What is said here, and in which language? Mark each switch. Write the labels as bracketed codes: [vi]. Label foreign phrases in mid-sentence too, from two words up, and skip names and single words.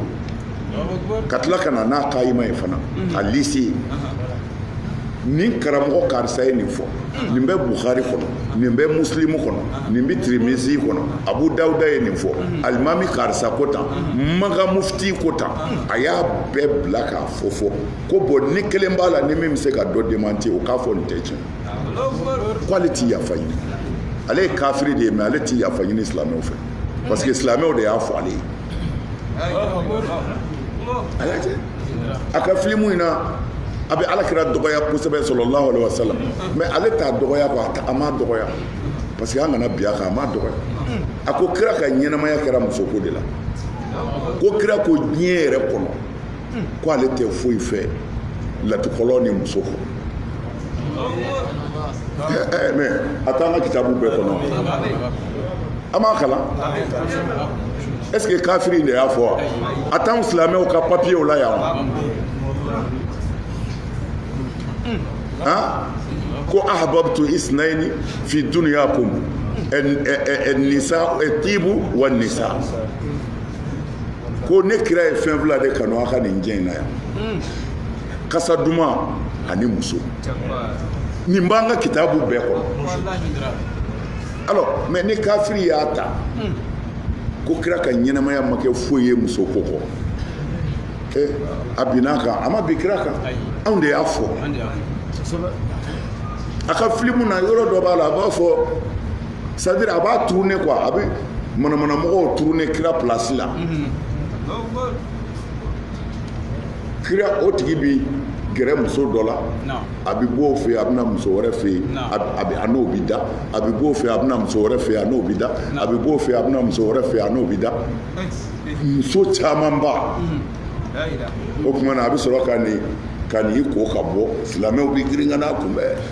[bm] ka tila ka na n'a kayima ye fana a lycée nin karamɔgɔ karisa ye nin fɔ nin bɛ Bukhari kɔnɔ nin bɛ Muslim kɔnɔ nin bɛ Tirmizi kɔnɔ Abu Dawuda ye nin fɔ alimami karisa ko tan Maga mufti ko tan a y'a bɛɛ bila k'a fɔ ko bon ni kelen b'a la ni min bɛ se ka dɔ démentir o k'a fɔ nin tɛ tiɲɛ ko ale t'i yafa ɲini ale ye kafiri de ye mais ale t'i yafa ɲini silamɛw fɛ [fr] parce que [bm] silamɛw de y'a fɔ ale ye a lajɛ a ka filimu in na a bɛ alakira dɔgɔya kosɛbɛ [ar] صلى الله عليه وسلم [bm] mais ale t'a dɔgɔya quoi a ma dɔgɔya [fr] parce que [bm] an kana bi a kan a ma dɔgɔya a ko kira ka ɲɛnamaya kɛra muso ko de la ko kira ko diɲɛ yɛrɛ kɔnɔ ko ale tɛ foyi fɛ latukɔlɔ ni muso kɔ mais a t'an ka kitabu bɛɛ kɔnɔ a m'a kalan [fr] est ce que [bm] kafiri de y'a fɔ wa a t'anw silamɛw ka papiyew la yan wa ko [ar] أحببت اثنين في دنياكم النساء الطيب والنساء [bm] ko ne kira ye fɛn fila de kanu a ka nin diɲɛ in na yan kasa duman ani muso nin b'an ka kitabu bɛɛ kɔnɔ [fr] alors mais [bm] ni kafiri y'a ta ko kira ka ɲɛnamaya ma kɛ foyi ye muso ko kɔ a binna kan a ma bi kira kan anw de y'a fɔ a ka filimu na yɔrɔ dɔ b'a la a b'a fɔ [fr] c'est à dire [bm] a b'a tourné quoi a bɛ manamanamɔgɔw tourné kira place la kira o tigi bi gɛrɛ muso dɔ la a bɛ bɔ o fɛ yen a bɛna muso wɛrɛ fɛ yen a n'o bi da a bɛ bɔ o fɛ yen a bɛna muso wɛrɛ fɛ yen a n'o bi da a bɛ bɔ o fɛ yen a bɛna muso wɛrɛ fɛ yen a n'o bi da muso caman ba o tuma na a bɛ sɔrɔ ka n'i ko ka bɔ silamɛw bɛ girin ka n'a kunbɛn